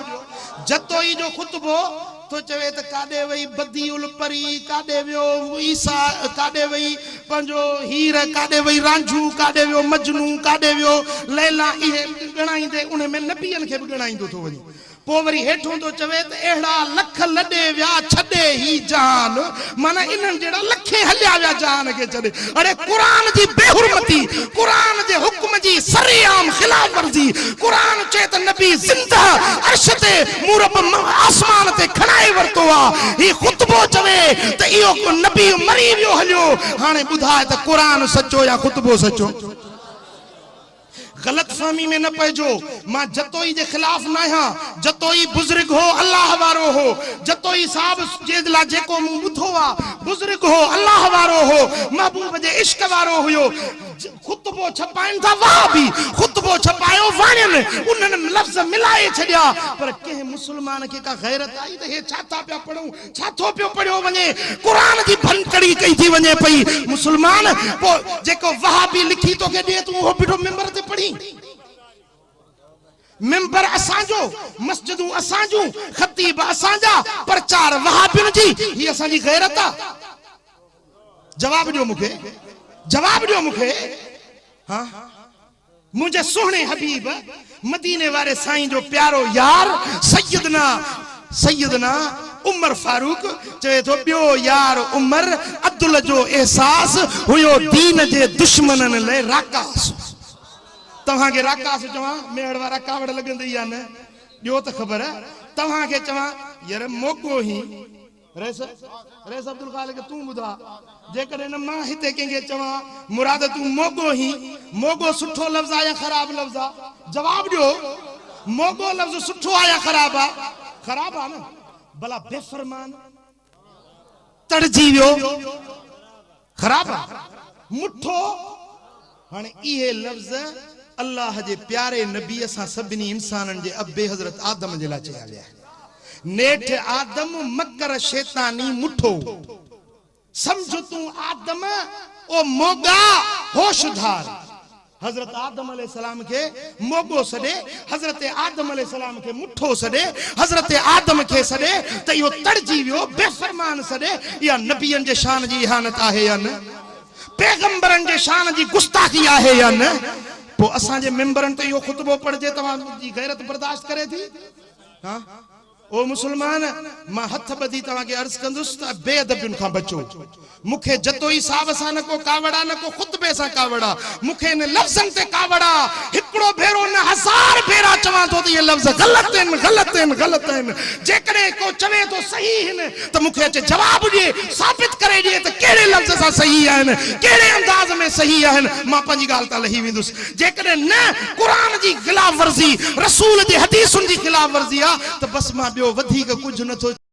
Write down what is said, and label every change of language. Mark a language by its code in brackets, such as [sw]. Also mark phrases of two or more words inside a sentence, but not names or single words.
[sd] जतोई जो खुतबो तो चवे त काडे वई बदीउल परी, काडे वियो ईसा, काडे वई पंजो हीर, काडे वई रांझू, काडे वियो मजनू, काडे वियो लैला, इहे गणाईंदे उन में नबियन खे भी गणाईंदो तो वनी। पो वरी हेठों तो चवे त एड़ा लख लडे व्या छडे ही जान, माना इनन जेड़ा लखे हल्या व्या जान के छडे। अरे कुरान जी बेहुरमती, कुरान जे हुक्म जी सरेआम खिलाफ वर्जी, कुरान चेत नबी जिंदा अर्श ते मूरब आसमान ते खणाए वरतो आ। ही खुतबो चवे त इयो नबी मरी वियो हलियो, हाने बुधाए त कुरान सच्चो या खुतबो सच्चो? गलत फहमी में न पइजो। मां जतोई जे खिलाफ ना हां, जतोई बुजुर्ग हो अल्लाह वारो हो, जतोई साहब जे ला जेको मु बुधो आ बुजुर्ग हो अल्लाह वारो हो, महबूब जे इश्क वारो हुयो। खुतबो छपाइन था वाह भी खुतबो छपायो वाणन, उन्हन लफ्ज मिलाए छडिया, पर के मुसलमान के का गैरत आई त हे छाता पिया पढूं, छाथो पियो पढ़ियो वने, कुरान जी भनकड़ी कई थी वने पई। मुसलमान पो जेको वहाबी लिखी तो के दे तू हो बिठो मिंबर ते पढ़ी। मिंबर असांजो, मस्जिदूं असांजूं, खतीब असांजा, प्रचार वहाबियुनि जी, ही असांजी गैरत आ? जवाब दियो मूंखे, जवाब दियो मूंखे। हाँ मुझे सोहणे हबीब मदीने वारे साईं जो प्यारो यार सैयदना सैयदना उमर फारूक चवे तो बियो यार उमर अब्दुल जो एहसास हुयो दीन जे दुश्मनन ले राकास। तव्हां के राकास चवा मेड़ वारा कावड़ लगंदी या न ॾियो त ख़बर है। तव्हां के चवा यार मोगो ही रेस रेस अब्दुल खालिक तू बुधा जेकॾहिं न मां हिते कंहिंखे चवां मुराद तू मोगो ही, मोगो सुठो लफ्ज़ आ या ख़राब लफ्ज़ आ? जवाब ॾियो। मोगो लफ्ज़ सुठो आ या ख़राब आ? ख़राब आ न। भला बेफरमान तड़जी वियो ख़राब आ। मुठो हाणे इहे लफ्ज़ अल्लाह जे प्यारे नबी असां सभिनी इंसाननि जे अब्बे हज़रत आदम जे लाइ चया विया। नेठ आदम मकर शैतानी मुठो, समझो तू आदम ओ मोगा होशधार। हजरत आदम अलैहिस्सलाम के मोगो सडे, हजरत आदम अलैहिस्सलाम के मुठो सडे, हजरत आदम के सडे त इहो तड़जी वियो बेफरमान सडे। या नबियन जे शान जी इहानत आहे या न? पैगंबरन जे शान जी गुस्ताखी आहे या न? पो असां जे मेंबरन ते इहो खुतबो पढ़जे तव्हां जी गैरत बर्दाश्त करे थी? हां ओ मुसलमान मां हथ बधी तव्हां के अर्ज कंदुसि त बेअदबियुनि खां बचो। मुखे जतोई साहब सां न को कावड़ा न को खुतबे सां कावड़ा, मुखे इन लफ्ज़न ते कावड़ा हिकड़ो भेरो न हजार भेरा चवां तो ये लफ्ज़ गलत आहिनि गलत आहिनि गलत आहिनि। जेकॾहिं को चवे तो सही आहिनि त मुखे अचे जवाब ॾिए, साबित करे ॾिए त कहिड़े लफ्ज़ सां सही आहिनि, कहिड़े अंदाज़ में सही आहिनि। मां पंहिंजी ॻाल्हि तां लही वेंदुसि। जेकॾहिं न क़ुरान जी ख़िलाफ़ वर्ज़ी, रसूल जी हदीसुनि जी ख़िलाफ़ वर्ज़ी आ त बस मां ॿियो वधीक कुझु नथो।